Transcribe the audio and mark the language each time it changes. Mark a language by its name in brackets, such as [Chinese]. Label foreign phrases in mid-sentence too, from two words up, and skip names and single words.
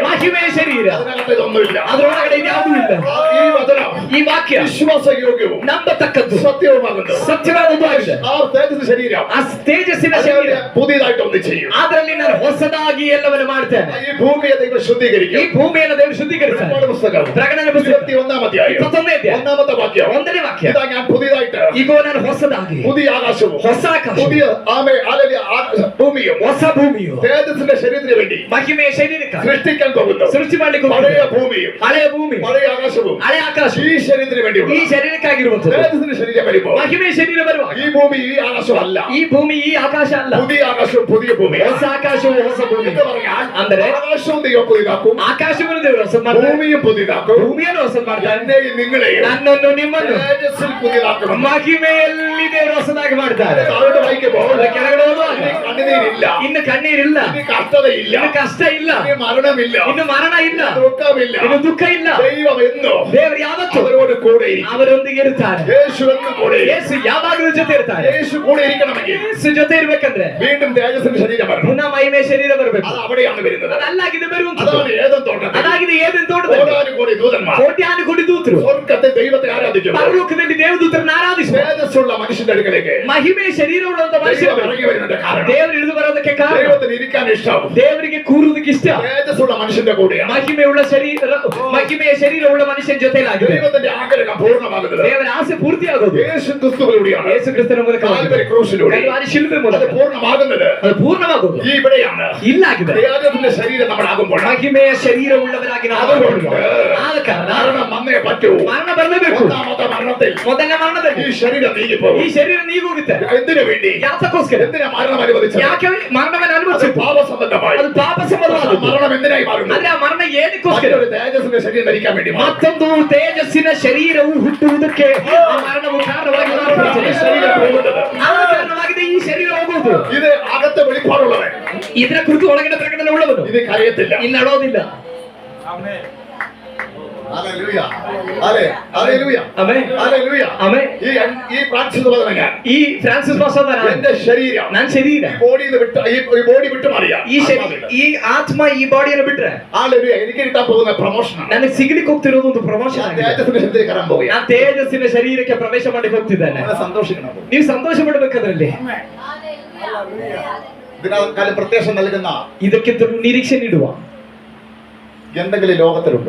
[Kannada] ಮಹಿಮೆಯ ಶರೀರ, [Malayalam] അതിനകത്ത് ഇതൊന്നുമില്ല. [Kannada] ಅದರೊಳಗಡೆ ಯಾವುದೂ ಇಲ್ಲ. [Malayalam] ഈ വചനം [Kannada] ಈ ವಾಕ್ಯ [Malayalam] വിശ്വാസയോഗ്യവും [Kannada] ನಂಬತಕ್ಕದ್ದು [Malayalam] സത്യവുമാകുന്നു. [Kannada] ಸತ್ಯವಾದದ್ದು ಆಗಿದೆ. [Malayalam] ആ തേജസ്സിന്റെ ശരീരം [Kannada] ಆ ತೇಜಸ್ಸಿನ ಶರೀರ, [Malayalam] പുതിയതായിട്ട് ഒന്ന് ചെയ്യും. [Kannada] ಅದರಲ್ಲಿ ನಾನು ಹೊಸದಾಗಿ ಎಲ್ಲವನ್ನು ಮಾಡ್ತೇನೆ. [Malayalam] ഈ ഭൂമിയെ ദൈവം [Kannada] ಈ [Malayalam] ശുദ്ധീകരിക്കും. [Kannada] ಭೂಮಿಯನ್ನು ದೇವರು ಶುದ್ಧೀಕರಿಸ್ತಾನೆ. [Malayalam] വെളിപ്പാട് പുസ്തകം [Kannada] ಪ್ರಕಟಣೆ ಪುಸ್ತಕ [Malayalam] 21-ാം അധ്യായം [Kannada] 21ನೇ ಅಧ್ಯಾಯ [Malayalam] 1-ാമത്തെ വാക്യം. [Kannada] 1ನೇ ವಾಕ್ಯ. [Malayalam] ഇതാ ഞാൻ പുതിയതായിട്ട് [Kannada] ಈಗ ನಾನು ಹೊಸದಾಗಿ [Malayalam] പുതിയ ആകാശവും [Kannada] ಹೊಸ ಆಕಾಶ, [Malayalam] പുതിയ ആമേ ഭൂമിയും [Kannada] ಹೊಸ ಭೂಮಿಯು [Malayalam] തേജസ്സിന്റെ ശരീരത്തിന് വേണ്ടി [Kannada] ಮಹಿಮೆಯ ಶರೀರಕ್ಕೆ [Malayalam] സൃഷ്ടിക്കാൻ പോകുന്നു. [Kannada] ಸೃಷ್ಟಿ ಮಾಡ್ಲಿಕ್ಕೆ [Malayalam] പഴയ [Kannada] ಹೋಗ್ತಿದೆ. [Malayalam] ഭൂമിയും [Kannada] ಹಳೆಯ ಭೂಮಿ, [Malayalam] പഴയ ആകാശവും [Kannada] ಹಳೆ ಆಕಾಶ [Malayalam] ഈ ശരീരത്തിന് വേണ്ടിയുള്ള [Kannada] ಈ ಶರೀರಕ್ಕಾಗಿರುವಂತದ್ದು. [Malayalam] തേജസ്സിന്റെ ശരീരം വരുമ്പോൾ [Kannada] ಮಹಿಮೆಯ ಶರೀರ ಬರುವಾಗ [Malayalam] ഈ ഭൂമി ഈ ആകാശം അല്ല. [Kannada] ಈ ಭೂಮಿ ಈ ಆಕಾಶ ಅಲ್ಲ, [Malayalam] പുതിയ ആകാശവും പുതിയ ഭൂമി. [Kannada] ಹೊಸ ಆಕಾಶವು ಹೊಸ ಭೂಮಿ. [Malayalam] എന്ന് പറഞ്ഞാൽ [Kannada] ಅಂದರೆ [Malayalam] ആകാശവും ദൈവം പുതിയതാക്കും, [Kannada] ಆಕಾಶವನ್ನು ದೇವರು ಹೊಸ ಮಾಡ್ತಾರೆ, [Malayalam] ഭൂമിയും പുതിയതാക്കും, [Kannada] ಭೂಮಿಯನ್ನು ಹೊಸ ಮಾಡ್ತಾರೆ, [Malayalam] എന്നെയും നിങ്ങളെയും [Kannada] ನನ್ನನ್ನು ನಿಮ್ಮನ್ನು [Malayalam] തേജസ്സിൽ പുതിയതാക്കും. [Kannada] ಮಹಿಮೆಯಲ್ಲಿ ದೇವರು ಹೊಸದಾಗಿ ಮಾಡ್ತಾರೆ. [Malayalam] താഴോട്ട് വായിക്കുമ്പോൾ [Kannada] ಅದರ ಕೆಳಗಡೆ ಹೋಗುವಾಗ [Malayalam] ഇനി കണ്ണുനീരില്ല, [Kannada] ಇನ್ನು ಕಣ್ಣೀರಿಲ್ಲ, [Malayalam] ഇനി കഷ്ടതയില്ല, [Kannada] ಇನ್ನು ಕಷ್ಟ ಇಲ್ಲ, [Malayalam] ഇനി മരണമില്ല, [Kannada] ಇನ್ನು ಮರಣ ಇಲ್ಲ, [Malayalam] ദുഃഖമില്ല. [Kannada] ಇನ್ನು ದುಃಖ ಇಲ್ಲ. [Malayalam] ദൈവം എന്നോ [Kannada] ದೇವರು ಯಾವತ್ತೂ [Malayalam] അവരോട് കൂടെ ഇരിക്കും. [Kannada] ಅವರೊಂದಿಗೆ ಇರ್ತಾರೆ. [Malayalam] യേശു എന്ന് കൂടെ ഇരിക്കും. [Kannada] ಯೇಸು ಯಾವಾಗಲೂ ಜೊತೆ ಇರ್ತಾರೆ. [Malayalam] യേശു കൂടെ ഇരിക്കണമെങ്കിൽ [Kannada] ಯೇಸು ಜೊತೆ ಇರ್ಬೇಕಂದ್ರೆ [Malayalam] വീണ്ടും തേജസ്സിന്റെ ശരീരം വരണം. [Kannada] ಪುನಃ ಮಹಿಮೆ ಶರೀರ ಬರಬೇಕು. [Malayalam] അത് അവിടെയാണ് വരുന്നത്. [Kannada] ಅದಲ್ಲಾಗಿದೆ ಬರುವಂತದ್ದು. [Malayalam] അതാണ് ഏദൻ തോട്ടത്തിൽ [Kannada] ಅದಾಗಿದೆ ಏದೆನ್ ತೋಟದಲ್ಲಿ [Malayalam] കോടാനുകോടി ദൂതന്മാർ [Kannada] ಕೋಟ್ಯಾನುಕೋಟಿ ದೂತರು [Malayalam] സ്വർഗ്ഗത്തിൽ ദൈവത്തെ ആരാധിക്കുന്നു. [Kannada] ಪರಲೋಕದಲ್ಲಿ ದೇವದೂತರನ್ನು ಆರಾಧಿಸುವ [Malayalam] തേജസ്സുള്ള മനുഷ്യന്റെ അടുക്കലേക്ക് [Kannada] ಮಹಿಮೆ ಶರೀರವುಳ್ಳಂತ [Malayalam] ദൈവം [Kannada] ಮನುಷ್ಯರು [Malayalam] ഇറങ്ങി വരുന്നതിന്റെ കാരണം [Kannada] ದೇವರು ಇಳಿದು ಬರೋದಕ್ಕೆ ಕಾರಣ [Malayalam] ദൈവത്തിന് ഇരിക്കാൻ ഇഷ്ടം [Kannada] ದೇವರಿಗೆ ಕೂರುವುದಕ್ಕೆ ಇಷ್ಟ. [Malayalam] തേജസ്സുള്ള മനുഷ്യന്റെ കൂടെയാണ്. [Kannada] ಮಹಿಮೆಯುಳ್ಳ ಶರೀರ, ಮಹಿಮೆಯ ಶರೀರವುಳ್ಳ ಮನುಷ್ಯನ ಜೊತೆಲಾಗಿದೆ. [Malayalam] ദൈവത്തിന്റെ ആഗ്രഹം പൂർണ്ണമാകുന്നത് [Kannada] ದೇವರ ಆಸೆ ಪೂರ್ತಿಯಾಗೋದು [Malayalam] യേശു ക്രിസ്തുവിലൂടെയാണ്. [Kannada] ಯೇಸು ಕ್ರಿಸ್ತನ ಮೂಲಕ [Malayalam] കാൽവരി ക്രൂശിലൂടെ [Kannada] ಕಲ್ವಾರಿ ಶಿಲುಬೆ [Malayalam] അത് [Kannada] ಮೂಲಕ [Malayalam] പൂർണ്ണമാകുന്നത് [Kannada] ಅದು ಪೂರ್ಣವಾಗೋದು [Malayalam] ഈ ഇവിടെയാണ്. [Kannada] ಇಲ್ಲಾಗಿದೆ. [Malayalam] തേജസ്സിന്റെ ശരീരം നമ്മളാകുമ്പോൾ [Kannada] ಮಹಿಮೆಯ ಶರೀರವುಳ್ಳವರಾಗಿ ನಾವು [Malayalam] അതുകൊണ്ട് [Kannada] ಆದ ಕಾರಣ [Malayalam] മരണം വന്നേ പറ്റൂ. [Kannada] ಮರಣ ಬರಲೇಬೇಕು. [Malayalam] ഒന്നാമത്തെ മരണത്തിൽ [Kannada] ಮೊದಲನೇ ಮರಣದಲ್ಲಿ [Malayalam] ഈ ശരീരം നീങ്ങിപ്പോകും. [Kannada] ಈ ಶರೀರ ನೀಗೋಗುತ್ತೆ. [Malayalam] എന്തിനു വേണ്ടി? [Kannada] ಯಾತಕ್ಕೋಸ್ಕರ? [Malayalam] എന്തിനാ മരണം അനുവദിച്ചത്? [Kannada] ಯಾಕೆ ಮರಣವನ್ನು [Malayalam] അത് [Kannada] ಅನುಭವಿಸಿದ್ದು? [Malayalam] പാപസംബന്ധമായി. [Kannada] ಅದು ಪಾಪ ಸಂಬಂಧವಾದದ್ದು. [Malayalam] മരണം എന്തിനായി മാറുന്നു? [Kannada] ಆದ್ರೆ ಆ ಮರಣ ಏನಕ್ಕೋಸ್ಕರ? [Malayalam] മറ്റൊരു തേജസ്സിന്റെ ശരീരം ധരിക്കാൻ വേണ്ടി മാറും. [Kannada] ಮತ್ತೊಂದು ತೇಜಸ್ಸಿನ ಶರೀರವು ಹುಟ್ಟುವುದಕ್ಕೆ ಆ ಮರಣವು ಕಾರಣವಾಗಿ [Malayalam] ഈ ശരീരം പോകുന്നത് [Kannada] ಆದ ಕಾರಣವಾಗಿದೆ ಈ ಶರೀರ ಹೋಗುವುದು. [Malayalam] ഇത് അകത്തെ വെളിപ്പാടുള്ളവൻ [Kannada] ಇದರ ಕುರಿತು ಒಳಗಿನ ಪ್ರಕಟಣೆ ಉಳ್ಳವನು [Malayalam] ഇത് കരയത്തില്ല. [Kannada] ಇಲ್ಲಿ ಅಳೋದಿಲ್ಲ. [Malayalam] ഹല്ലേലൂയ. ഹല്ലേലൂയ. [Kannada] ಆಮೆನ್. [Malayalam] ഹല്ലേലൂയ. [Kannada] ಆಮೆನ್. [Malayalam] ഈ ഫ്രാൻസിസ് പറഞ്ഞ ഞാൻ [Kannada] ಈ ಫ್ರಾನ್ಸಿಸ್ ಪಾಸ್ಟರ್ [Malayalam] എന്റെ ശരീരം [Kannada] ನನ್ನ ಶರೀರ [Malayalam] ഈ ബോഡിയിൽ വിട്ട് ഈ ബോഡി വിട്ട് മാറിയാ [Kannada] ಈ ಶರೀರ, ಈ ಆತ್ಮ ಈ ಬಾಡಿಯನ್ನು ಬಿಟ್ರೆ [Malayalam] ഹല്ലേലൂയ. എനിക്ക് കിട്ടാൻ പോകുന്ന പ്രൊമോഷനാണ്. [Kannada] ನನಗೆ ಸಿಗ್ಲಿಕ್ಕೆ ಹೋಗ್ತಿರೋದು ಒಂದು ಪ್ರಮೋಷನ್ [Malayalam] ഞാൻ [Kannada] ಆಗಿದೆ. [Malayalam] തേജസ്സിന്റെ ശരീരത്തിൽ കയറാൻ പോവുകയാണ്. [Kannada] ನಾನು ತೇಜಸ್ಸಿನ ಶರೀರಕ್ಕೆ ಪ್ರವೇಶ ಮಾಡಿ ಹೋಗ್ತಿದ್ದೇನೆ. [Malayalam] അങ്ങനെ സന്തോഷിക്കണം. [Kannada] ನೀವು ಸಂತೋಷ ಪಡಬೇಕದ್ರಲ್ಲಿ. [Malayalam] ഇതിനേക്കാളും പ്രത്യാശ നൽകുന്ന [Kannada] ಇದಕ್ಕಿಂತ ನಿರೀಕ್ಷೆ ನೀಡುವ [Malayalam] എന്തെങ്കിലും ലോകത്തിലുണ്ടോ?